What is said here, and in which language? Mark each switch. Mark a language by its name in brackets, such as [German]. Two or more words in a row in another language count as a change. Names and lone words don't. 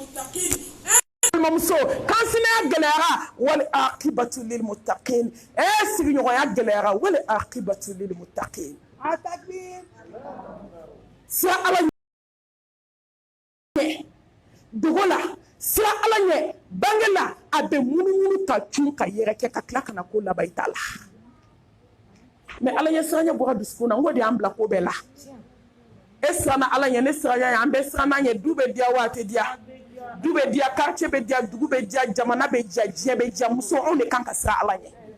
[Bambara] mamuso kansina gɛlɛyara [Arabic] والعاقبة للمتقين [Bambara] sigi ɲɔgɔnya gɛlɛyara [Arabic] والعاقبة للمتقين [Bambara] atakbir sira ala ɲɛ dogo la sira ala ɲɛ bange la a bɛ munumunu ka cun ka yɛrɛ kɛ ka tila kana ko laban i t'a la mais ala ɲɛ siranya bɔra dusukun na n ko de y'an bila ko bɛɛ la e siranna ala ɲɛ ne siranya an bɛɛ siranna ɲɛ du bɛ diya wa a tɛ diya du bɛ diya quartier bɛ diya dugu bɛ diya jamana bɛ diya diɲɛ bɛ diya muso anw de kan ka siran ala ɲɛ